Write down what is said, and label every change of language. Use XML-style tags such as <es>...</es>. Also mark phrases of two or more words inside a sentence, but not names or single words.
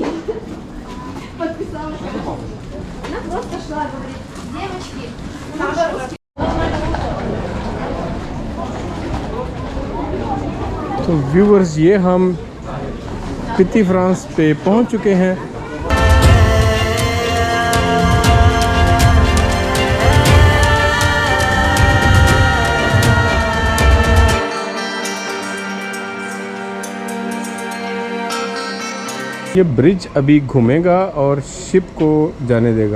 <ru>Подписалась. Она просто шла, говорит, девочки, по-русски.</ru> <hi>तो व्यूअर्स ये हम पिटी फ्रांस पे पहुंच चुके हैं। ये ब्रिज अभी घूमेगा और शिप को जाने देगा।</hi>